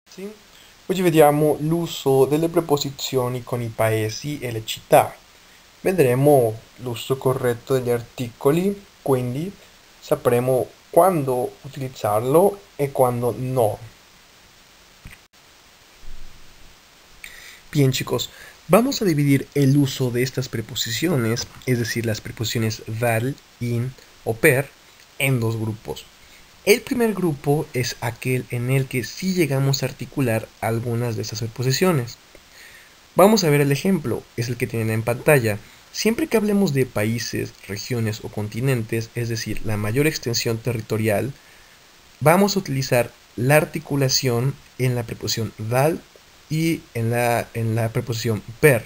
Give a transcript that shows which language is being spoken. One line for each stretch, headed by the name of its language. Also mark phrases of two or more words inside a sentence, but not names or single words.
Italian: Sì? Oggi vediamo l'uso delle preposizioni con i paesi e le città. Vedremo l'uso corretto degli articoli, quindi sapremo quando utilizzarlo e quando no.
Spanish: Bien, chicos, vamos a dividir el uso de estas preposiciones, es decir, las preposiciones val, in o per, en dos grupos. El primer grupo es aquel en el que sí llegamos a articular algunas de esas preposiciones. Vamos a ver el ejemplo, es el que tienen en pantalla. Siempre que hablemos de países, regiones o continentes, es decir, la mayor extensión territorial, vamos a utilizar la articulación en la preposición dal y en la preposición per.